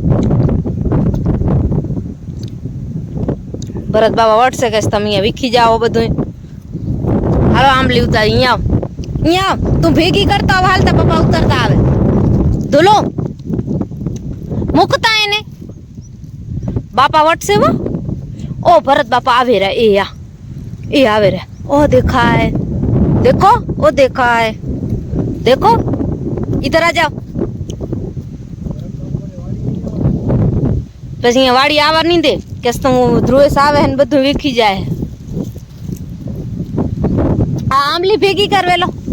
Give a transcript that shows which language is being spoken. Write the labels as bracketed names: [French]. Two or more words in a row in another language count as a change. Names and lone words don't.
[Gujarati] ભરત બાબા વટશે કે તમે અહીંયા વીખી જાઓ બધું. હાલો આંબલી ઉતાર. અહીંયા આવ, અહીંયા આવ. તું ભેગી કરતા આવ. હાલતા પપ્પા ઉતરતા આવે. ધોલો મૂકતા એને. બાપા વટશે હો. ઓ ભરત બાપા આવે રહા. એ આવે રહા. [Hindi] ओ देखा है, देखो ओ देखा है, देखो इधर आ जाओ. [Gujarati] પછી અહીંયા વાડી આવવા નહીં દે કે તું ધ્રુવેશ આવે ને બધું વીખી જાય. આ આંબલી ભેગી કરવેલો.